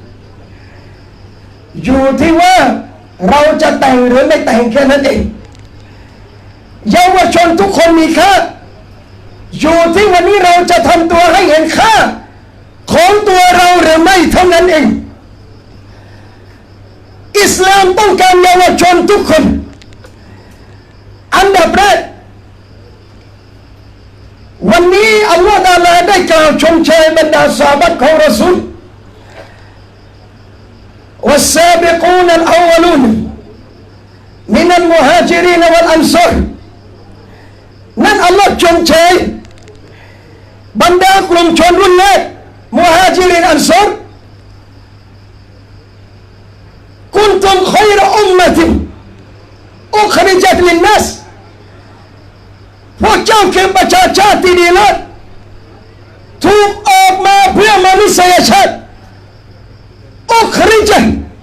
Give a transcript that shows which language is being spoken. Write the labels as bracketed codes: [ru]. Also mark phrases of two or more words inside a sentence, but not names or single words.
[th] อยู่ที่ว่าเราจะแต่งหรือไม่แต่งแค่นั้นเองเยาวชนทุกคนมีค่าอยู่ที่วันนี้เราจะทำตัวให้เห็นค่าของตัวเราหรือไม่เท่านั้นเอง อิสลามต้องการเยาวชนทุกคนอันดับแรกวันนี้อัลลอฮฺตะอาลาได้กล่าวชมเชยบรรดาซอฮาบะห์ของรอซูล [ar] والسابقون الأولون من المهاجرين والأنصار [th] นั่นอัลลอฮฺชมเชยบรรดากลุ่มชนรุ่นแรกมุฮาจิรินอันซอร [ar] كنتم خير أمة أخرجت للناس [th] พวกเจ้าคือประชาชาติที่ดีเลิศถูกออกมาเพื่อมนุษยชาติอุคริจัต